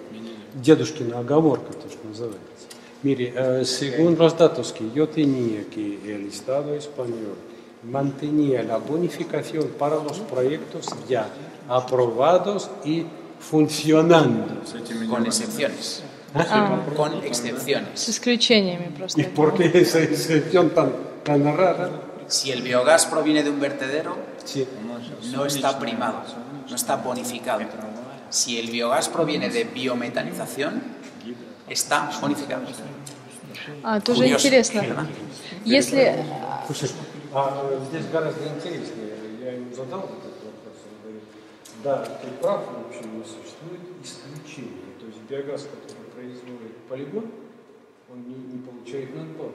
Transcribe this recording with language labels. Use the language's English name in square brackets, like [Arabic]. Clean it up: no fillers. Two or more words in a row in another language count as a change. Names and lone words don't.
[Russian] Дедушкина оговорка, то, что называется. [Spanish] Mire, según los datos que yo tenía, que el Estado español mantenía la bonificación para los proyectos ya aprobados y funcionando. Con excepciones. Con [Russian] С [Spanish] excepciones. [Russian] исключениями просто. [Spanish] ¿Y por qué esa excepción tan rara? Si el biogás proviene de un vertedero, Sí. no está primado, no está bonificado. Si el biogás proviene de biometanización, está bonificado. [Russian] Тоже [Spanish] Curioso, [Russian] интересно. [Spanish] ¿verdad? [Russian] Если Слушай, здесь гораздо интереснее. Я ему задал этот вопрос. Он говорит, да, ты прав, в общем, не существует исключения. То есть биогаз, который производит полигон, он не получает надбавку.